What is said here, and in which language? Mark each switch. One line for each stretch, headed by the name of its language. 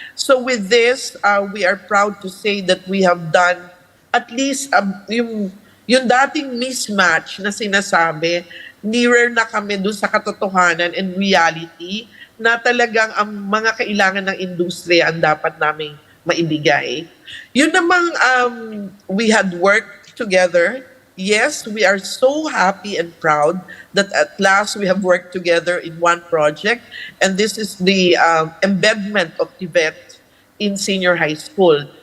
English: So with this, we are proud to say that we have done at least yung
Filipino: Yung dating mismatch na sinasabi, nearer na kami doon sa katotohanan and reality na talagang ang mga kailangan ng industriya ang dapat naming maibigay. Yun namang
English: we had worked together. Yes, we are so happy and proud that at last we have worked together in one project, and this is the embedment of TVET in senior high school.